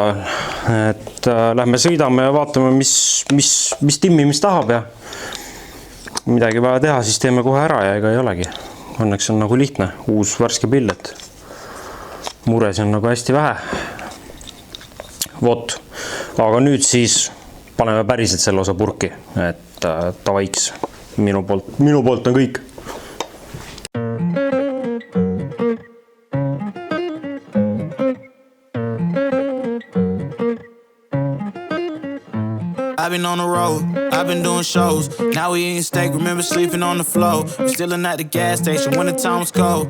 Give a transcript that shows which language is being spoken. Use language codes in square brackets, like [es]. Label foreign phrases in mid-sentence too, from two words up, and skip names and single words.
[et] Et lähme sõidame ja vaatame, mis timmimist tahab ja midagi vaja teha, siis teeme kohe ära ja ega ei olegi. Õnneks on nagu lihtne, uus värske pill, et mures on nagu hästi vähe. Vot, aga nüüd siis paneme päriselt selle osa purki, et ta vaiks. Minu poolt on kõik. [en] I've been on the road, I've been doing shows. Now we eating steak, remember sleeping on the floor. We're stealing at the gas station when the time was cold.